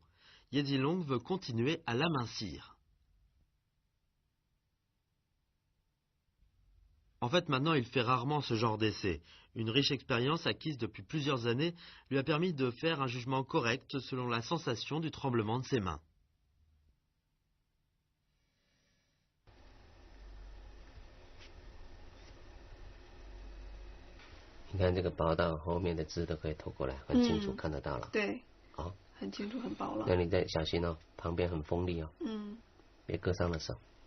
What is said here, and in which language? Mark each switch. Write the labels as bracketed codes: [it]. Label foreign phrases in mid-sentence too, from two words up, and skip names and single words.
[fr] Yezilong veut continuer à l'amincir. En fait, maintenant, il fait rarement ce genre d'essai. Une riche expérience acquise depuis plusieurs années lui a permis de faire un jugement correct selon la sensation du tremblement de ses mains. [zh] 你看这个薄到后面的字都可以透过来，很清楚看得到了。对，好，很清楚，很薄了。那你再小心哦，旁边很锋利哦，别割伤了手。